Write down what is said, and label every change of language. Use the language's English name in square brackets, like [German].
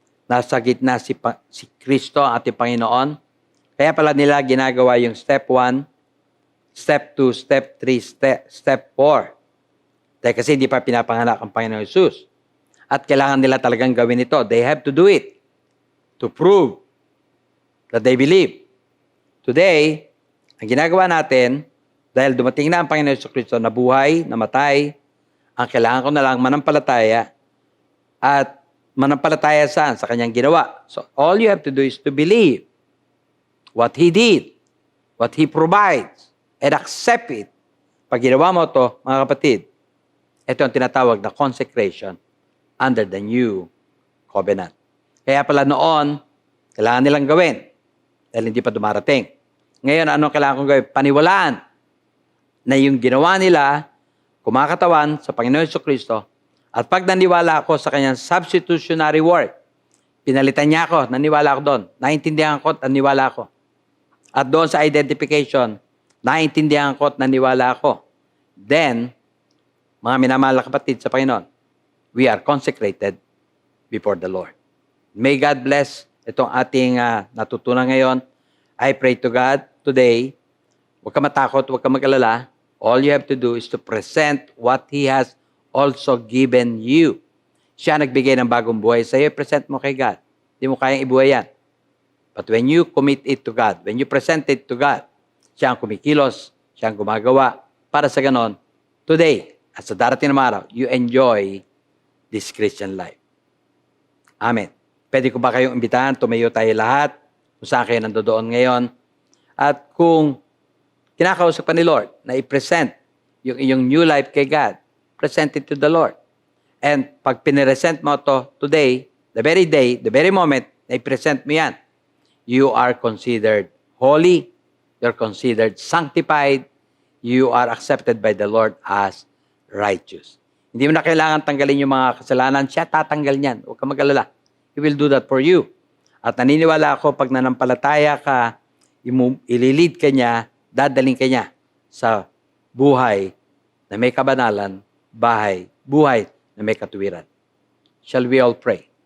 [Filipino] Nasa gitna si Kristo, ang ating Panginoon. Kaya pala nila ginagawa yung step 1, step 2, step 3, step 4. Dahil kasi hindi pa pinapanganak ang Panginoon Jesus. At kailangan nila talagang gawin ito. [English] They have to do it to prove that they believe. [Filipino] Today, ang ginagawa natin, dahil dumating na ang Panginoon Kristo na buhay, namatay, ang kailangan ko na lang manampalataya at manampalataya saan? Sa kanyang ginawa. [English] So, all you have to do is to believe what He did, what He provides, and accept it. [Filipino] Pag ginawa mo ito, mga kapatid, ito ang tinatawag na [English] consecration under the new covenant. [Filipino] Kaya pala noon, kailangan nilang gawin dahil hindi pa dumarating. Ngayon, ano kailangan kong gawin? Paniwalaan na yung ginawa nila, kumakatawan sa Panginoon Jesucristo, at pag naniwala ako sa kanyang substitutionary work, pinalitan niya ako, naniwala ako doon, naintindihan ko at naniwala ako. At doon sa identification, naintindihan ko at naniwala ako. [English] Then, [Filipino] mga minamahal na kapatid sa Panginoon, [English] we are consecrated before the Lord. May God bless [Filipino] itong ating natutunan ngayon. [English] I pray to God today, [Filipino] huwag ka matakot, huwag ka mag-alala. [English] All you have to do is to present what He has also given you. [Filipino] Siya nagbigay ng bagong buhay sa iyo, present mo kay God. Hindi mo kayang ibuhay yan. [English] But when you commit it to God, when you present it to God, [Filipino] siya ang kumikilos, siya ang gumagawa. Para sa ganon, [English] today, [Filipino] at sa darating na araw, [English] you enjoy this Christian life. Amen. [Filipino] Pwede ko ba kayong imbitahan? Tumayo tayo lahat kung saan kayo nandoon ngayon. At kung kinakausap pa ni Lord na i-present yung iyong new life kay God, [English] present it to the Lord. And pag piniresent mo to today, the very day, the very moment na i-present mo yan, you are considered holy, you're considered sanctified, you are accepted by the Lord as righteous. [Filipino] Hindi mo na kailangan tanggalin yung mga kasalanan, siya tatanggal niyan. Huwag ka mag-alala. [English] He will do that for you. [Filipino] At naniniwala ako, pag nanampalataya ka, ililid ka niya, dadaling ka niya sa buhay na may kabanalan, buhay na may katuwiran. [English] Shall we all pray?